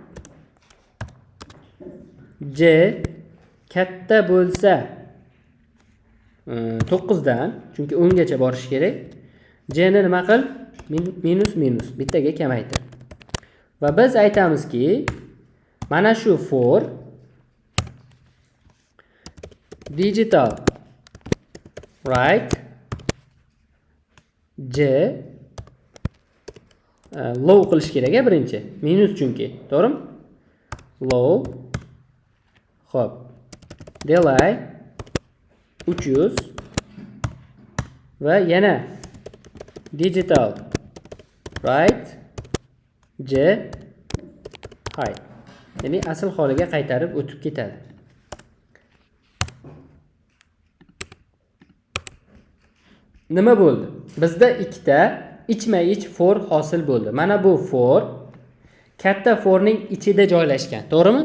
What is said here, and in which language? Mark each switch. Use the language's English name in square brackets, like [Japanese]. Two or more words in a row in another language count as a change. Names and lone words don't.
[Uzbek] J katta bo'lsa 9 dan, chunki 10 gacha borish kerak. J ni nima qil? Minus bittaga kamaytir. Va biz aytamizki, mana shu [English] for digital right j low [Uzbek] qilish kerak birinchi. Minus chunki, to'g'rimi? Low. Xo'p. [English] Delay 300 [Uzbek] va yana [English] digital right j high. [Uzbek] Ya'ni asl holiga qaytarib o'tib ketadi. Nima bo'ldi? Bizda ikkita ichma-ich for hosil bo'ldi. Mana bu for katta forning ichida joylashgan, to'g'rimi?